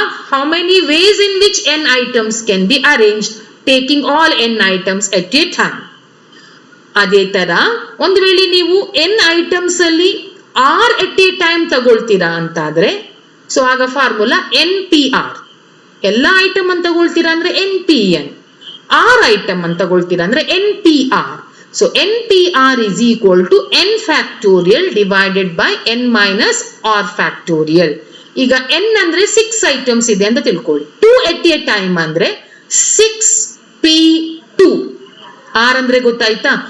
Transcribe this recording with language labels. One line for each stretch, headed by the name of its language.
English: How many ways in which N items can be arranged taking all N items at a time.
Kannada: ಅದೇ ತರ ಒಂದು ವೇಳೆ ನೀವು N items ಅಲ್ಲಿ
English: R at a time
Kannada: ತಗೊಳ್ತೀರಾ ಅಂತಾದ್ರೆ, so ಆಗ ಫಾರ್ಮುಲಾ NPR. ಎಲ್ಲಾ ಐಟಮ್ ಅಂತ ತಗೊಳ್ತೀರಾ ಅಂದ್ರೆ NPN. R ಐಟಮ್ ಅಂತ ತಗೊಳ್ತೀರಾ ಅಂದ್ರೆ NPR.
English: So NPR is equal to N factorial divided by N minus R factorial.
Kannada: ಈಗ N ಅಂದ್ರೆ 6 ಐಟಮ್ಸ್ ಇದೆ ಅಂತ ತಿಳ್ಕೊಳ್ಳಿ.
English: 2 at a time
Kannada: ಅಂದ್ರೆ 6P2. R ಅಂದ್ರೆ ಗೊತ್ತಾಯ್ತಾ?